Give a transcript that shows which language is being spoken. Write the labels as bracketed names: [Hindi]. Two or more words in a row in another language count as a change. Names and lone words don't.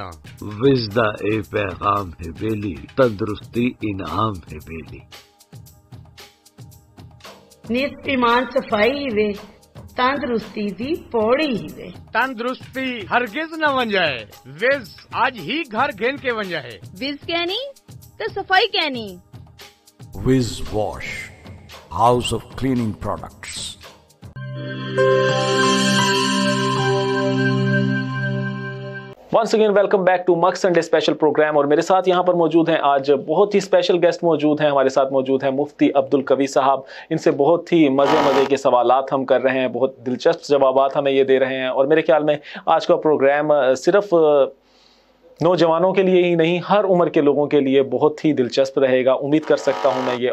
[Punjabi] ਵਿਜ਼ ਦਾ ਏ ਪੈਗ਼ਾਮ ਹੈ ਬੇਲੀ, ਤੰਦਰੁਸਤੀ ਇਨਾਮ ਹੈ ਬੇਲੀ। ਨਿੱਤ ਈਮਾਨ ਸਫ਼ਾਈ ਹੀ ਵੇ, ਤੰਦਰੁਸਤੀ ਦੀ ਪੌੜੀ ਹੀ ਵੇ। ਤੰਦਰੁਸਤੀ ਹਰਗਿਜ਼ ਨ ਬਨ ਜਾਏ, ਵਿਜ਼ ਆਜ ਹੀ ਘਰ ਘੇਨ ਕੇ ਬਨ ਜਾਏ। ਵਿਜ਼ ਕਹਿਣੀ ਤੋ ਸਫ਼ਾਈ ਕਹਿਣੀ। [English] Whiz Wash, House of Cleaning Products. Once again welcome back to Mux Sunday special program. [Urdu] اور میرے ساتھ یہاں پر موجود ہیں آج بہت ہی [English] special guest [Urdu] موجود ہیں. ہمارے ساتھ موجود ہیں مفتی عبدالقوی صاحب۔ ان سے بہت ہی مزے کے سوالات ہم کر رہے ہیں، بہت دلچسپ جوابات ہمیں یہ دے رہے ہیں. اور میرے خیال میں آج کا پروگرام صرف نوجوانوں کے لیے ہی نہیں، ہر عمر کے لوگوں کے لیے بہت ہی دلچسپ رہے گا، امید کر سکتا ہوں میں یہ.